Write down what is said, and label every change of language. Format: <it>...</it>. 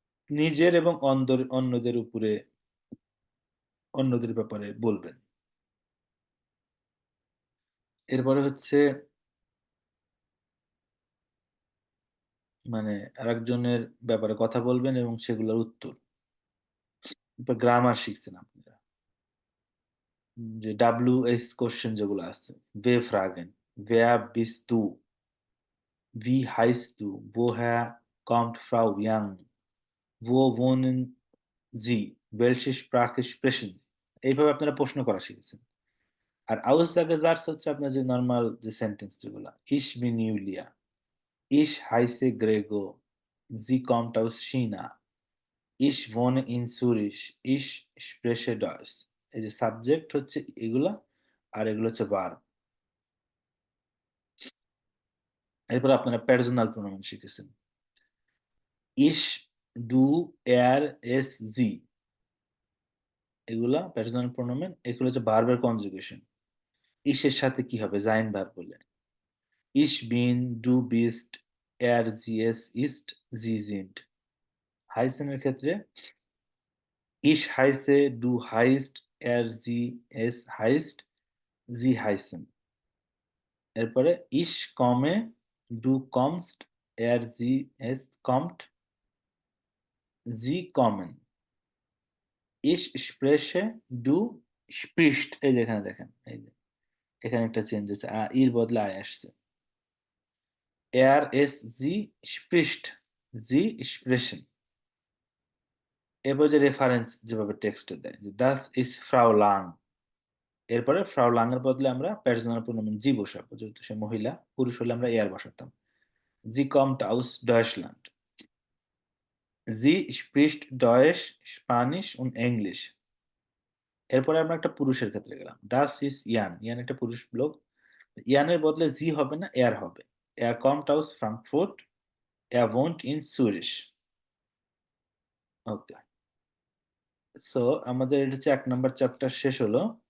<bn>নিজের এবং অন্যদের উপরে, অন্যদের ব্যাপারে বলবেন। এরপরে হচ্ছে মানে আরেকজনের ব্যাপারে কথা বলবেন এবং সেগুলোর উত্তর। গ্রামার শিখছেন আপনারা, যে WH কোশ্চেন যেগুলো আছে,</bn> <de>वे fragen, wer bist du, wie heißt du, woher kommt Frau Young, wo wohnen Sie? Welche Sprache sprechen Sie?</de> <bn>এইভাবে আপনারা প্রশ্ন করা শিখেছেন। আর Aussagesätze হচ্ছে আপনার যে নরমাল যে সেন্টেন্স যেগুলা।</bn> <de>Ich bin Julia. Ich heiße Gregor. Sie kommt aus China. Ich wohne in Zürich. Ich spreche Deutsch.</de> <bn>এই যে সাবজেক্ট হচ্ছে এগুলা আর এগুলো হচ্ছে ভার্ব। এরপর আপনারা পার্সোনাল প্রোনাউন শিখেছেন।</bn> <de>Ich, du, er, es, sie</de> <bn>এগুলা পার্সোনাল প্রোনাউন, এগুলো হচ্ছে ভার্বের কনজুগেশন। ইস এর সাথে কি হবে? জাইন ভার্ব বলে।</bn> <de>Ich bin, du bist, er, sie, es ist, sie sind।</de> <bn>হাইসেনের ক্ষেত্রে</bn> <de>Ich heiße, du heißt, er, sie, es heißt, sie heißen। এরপরে Ich komme, du kommst, er, sie, es kommt, sie kommen। Ich spreche, du sprichst।</de> <bn>এই যে এখানে দেখেন, এই যে এখানে একটা চেঞ্জ হচ্ছে, ইর বদলে আয় আসছে।</bn> <de>Er, es, sie spricht, sie sprechen।</de> <bn>এরপর যে রেফারেন্স যেভাবে টেক্সটে দেয় যে</bn> <de>das ist Frau Lang।</de> <bn>এরপরে ফ্রাউ লাং এর বদলে আমরা পার্সোনাল প্রোনাউন জি বসাবো, যেহেতু সে মহিলা। পুরুষ হলে আমরা air বসাতাম।</bn> <de>Sie kommt aus Deutschland। Sie spricht Deutsch, Spanish und English।</de> <bn>এরপরে আমরা একটা পুরুষের ক্ষেত্রে গেলাম।</bn> <de>Das ist Jan।</de> <bn>ইয়ান একটা পুরুষ লোক। ইয়ানের বদলে জি হবে না, এয়ার হবে।</bn> <de>Er kommt aus Frankfurt। Er wohnt in Zürich।</de> <bn>Okay, so আমাদের এটা হচ্ছে 1 নাম্বার চ্যাপ্টার শেষ হলো।</bn>